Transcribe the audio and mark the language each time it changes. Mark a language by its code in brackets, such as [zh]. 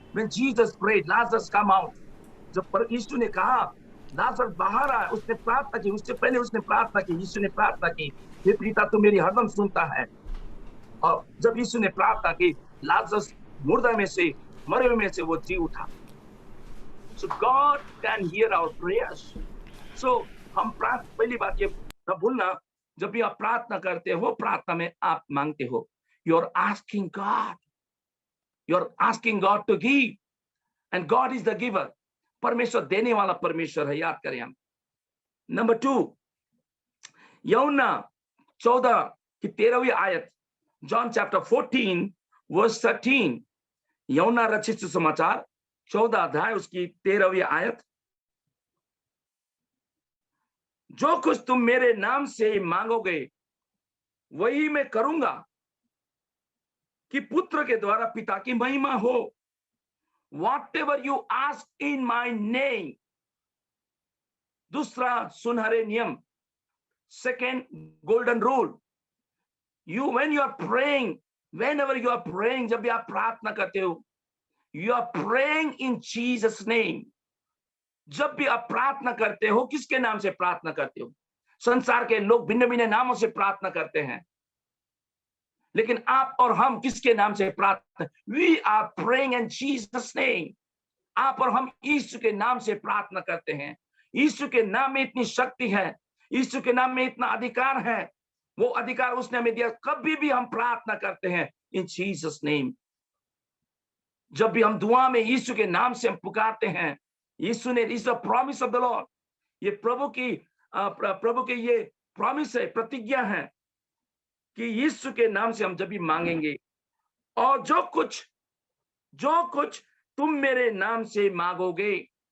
[en] When Jesus prayed, Lazarus come out। [hi] जब यीशु ने कहा लाजर बाहर आए, उसने प्रार्थना की। उससे पहले उसने प्रार्थना की, यीशु ने प्रार्थना की, हे पिता तू मेरी हरदम सुनता है। और जब यीशु ने प्रार्थना की, लाजरस मुर्दा में से, मरे हुए में से वो जी उठा। [en] So God can hear our prayers। [hi] So हम पहली बात ये न भूलना, जब भी आप प्रार्थना करते हो, प्रार्थना में आप मांगते हो। [en] You are asking God, you are asking God to give, and God is the giver। [hi] परमेश्वर देने वाला परमेश्वर है, याद करें हम। नंबर 2, यूहन्ना 14 की 13वीं आयत, [en] John chapter 14 verse 13, [hi] यूहन्ना रचित सुसमाचार 14 अध्याय उसकी 13वीं आयत। जो कुछ तुम मेरे नाम से मांगोगे वही मैं करूंगा, कि पुत्र के द्वारा पिता की महिमा हो। [en] Whatever you ask in my name, [hi] दूसरा सुनहरे नियम, [en] second golden rule, when you are praying, whenever you are praying, [hi] जब भी आप प्रार्थना करते हो, [en] you are praying in Jesus name। [hi] जब भी आप प्रार्थना करते हो, किसके नाम से प्रार्थना करते हो? संसार के लोग भिन्न भिन्न नामों से प्रार्थना करते हैं, लेकिन आप और हम किसके नाम से प्रार्थना? [en] We are praying in Jesus name। [hi] आप और हम यीशु के नाम से प्रार्थना करते हैं। यीशु के नाम में इतनी शक्ति है, यीशु के नाम में इतना अधिकार है, वो अधिकार उसने हमें दिया। कभी भी हम प्रार्थना करते हैं [en] In Jesus name. [hi] जब भी हम दुआ में यीशु के नाम से हम पुकारते हैं, यीशु ने, [en] is the promise of the Lord, [hi] ये प्रभु की ये प्रॉमिस है, प्रतिज्ञा है कि यीशु के नाम से हम जब भी मांगेंगे, और जो कुछ तुम मेरे नाम से मांगोगे,